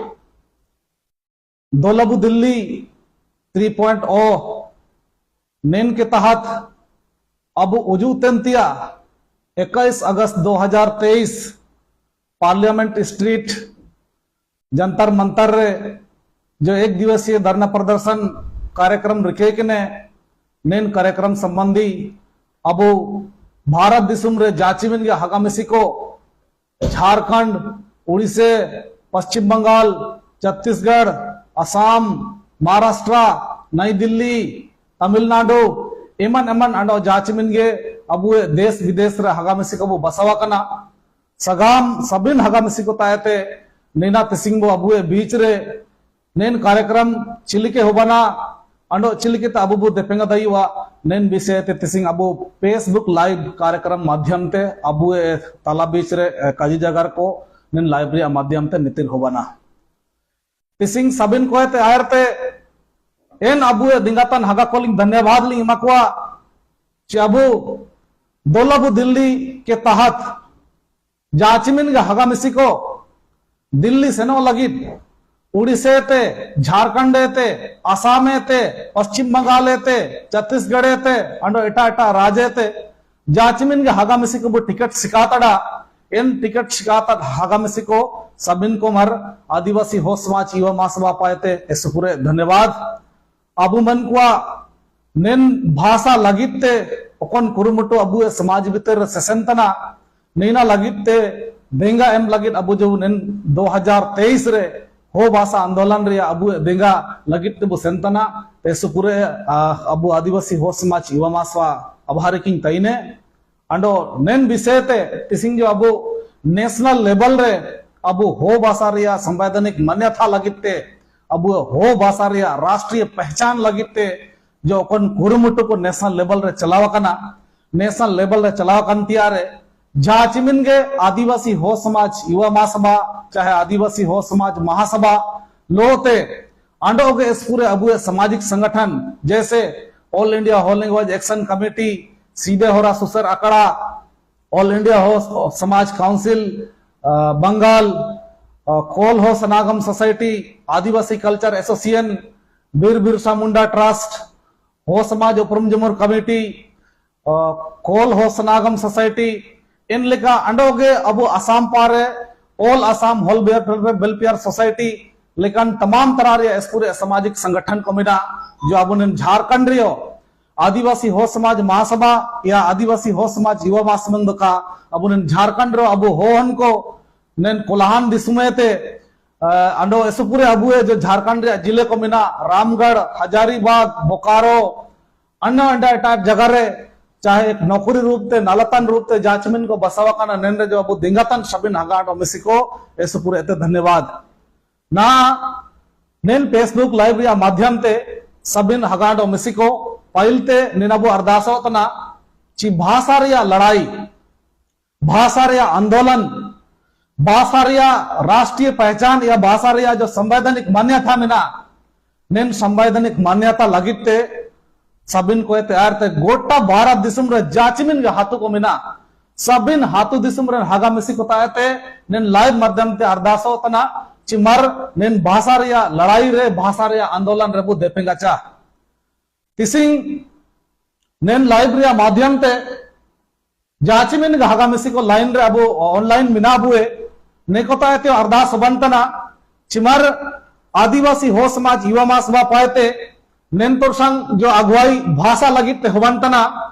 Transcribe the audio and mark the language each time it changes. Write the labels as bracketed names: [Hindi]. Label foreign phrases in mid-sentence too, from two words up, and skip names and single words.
[Ho] दोलबु दिल्ली 3.0 नेन के तहत अब उजू तेंतिया 21 अगस्त 2023 पार्लियामेंट स्ट्रीट जंतर मंतर रे जो एक दिवसीय धरना प्रदर्शन कार्यक्रम रखे के ने नेन कार्यक्रम संबंधी अब भारत दिसुम रे जाचिमिन के हगामिसी को झारखंड उड़ीसा पश्चिम बंगाल छत्तीसगढ़ असम महाराष्ट्र नई दिल्ली तमिलनाडु एमन एमन अंडो जाचिमिन गे अब देश विदेश रे हगामिसी को बसवा कना सगाम सबिन हगामिसी को तायते नेना तिसिंग बो अबुए बीच रे नेन कार्यक्रम चिलिके होबना अंडो चिलिके ता अबु देपेंगा दईवा नेन विषय ते तिसिंग अबु फेसबुक लाइव कार्यक्रम माध्यम ते अबुए ताला बीच रे काजी जगर को नेन लाइब्रेरी माध्यम ते नितिन होबना तिसिंग सबिन को ते आयरते एन अबुए दिंगातन हगा कोलिंग धन्यवाद लिंग मकवा चाबू दोलबु दिल्ली के तहत जाचिमिन गा हगा मिसी को दिल्ली सेनो लगित उड़ीसा ते झारखंड ते असम ते पश्चिम बंगाल ते छत्तीसगढ़ ते अंडो एटा एटा राज्य ते जाचिमिन गा हगा मिसी को टिकट सिकातड़ा इन टिकट शिकात हगामिसी को सबिन को मर आदिवासी हो समाज युवा महासभा पाएते ऐसे पूरे धन्यवाद अबु मन कुआ नेन भाषा लगिते ओकन कुरुमुटु अबु समाज भीतर सेसेंतना नैना लगिते देंगा एम लगित अबु जो नेन 2023 रे हो भाषा आंदोलन रे अबु देंगा लगित बु सेंतना ऐसे पूरे अबु आदिवासी हो समाज युवा महासभा आभार किंग तईने अंडो नेन विषय ते तिसिंग जो अबु [English] national level [Ho] रे अबु हो भाषा रिया संवैधानिक मान्यता लगिते अबु हो भाषा रिया राष्ट्रीय पहचान लगिते जो अपन कुरुमुटु को [English] national level [Ho] रे चलावा कना [English] national level [Ho] रे चलावा कनतिया रे जाचिमिन गे आदिवासी हो समाज युवा महासभा चाहे आदिवासी हो समाज महासभा लोते अंडो के इस पूरे अबु सामाजिक संगठन जैसे ऑल इंडिया हो लैंग्वेज एक्शन कमेटी सीधे हो रहा सुसर अकड़ा ऑल इंडिया हो समाज काउंसिल बंगाल कोल हो सनागम सोसाइटी आदिवासी कल्चर एसोसिएशन बीर बिरसा मुंडा ट्रस्ट हो समाज उपरम जमुर कमेटी कोल हो सनागम सोसाइटी इन लेका अंडोगे अबु असम पारे ऑल असम होल वेलफेयर सोसाइटी लेकिन तमाम तरह रे इस पूरे सामाजिक संगठन को मिला जो अब झारखंड रियो आदिवासी हो समाज महासभा या आदिवासी हो समाज युवा महासभा का अब झारखंड रो अब होहन को नेन कोल्हान दिसुमेते अंडो ऐसे पूरे अबुए जो झारखंड जिले को मिना रामगढ़ हजारीबाग बोकारो अन्य अंडा जगह रे चाहे एक नौकरी रूप ते नालतन रूप ते जाचमिन को बसावा का नेन रे जो अब दिंगातन सबिन हगाट और मिसिको ऐसे पूरे एते धन्यवाद ना नेन फेसबुक लाइव या माध्यम ते सबिन हगाट और मिसिको पाइलते निनाबो अरदासो तना ची भाषा रे लड़ाई भाषा रे आंदोलन भाषा राष्ट्रीय पहचान या भाषा जो संवैधानिक मान्यता मेना नेन संवैधानिक मान्यता लगिते सबिन को तैयार थे गोटा भारत दिसम रे जाचिमिन हाथों को मेना सबिन हाथों दिसम रे हागा मिसी को तायते नेन लाइव माध्यम ते अरदासो तना चिमर नेन भाषा लड़ाई रे भाषा आंदोलन रे बु देपेंगा चा तिसिंग नेन लाइव रे माध्यम ते जाचिमिन हागा मिसी को लाइन रे अबु ऑनलाइन मिना बुए नेकोता ते अरदास बनतना चिमर आदिवासी हो समाज युवा महासभा पाते नेंतोर संग जो अगुवाई भाषा लगी ते होवंतना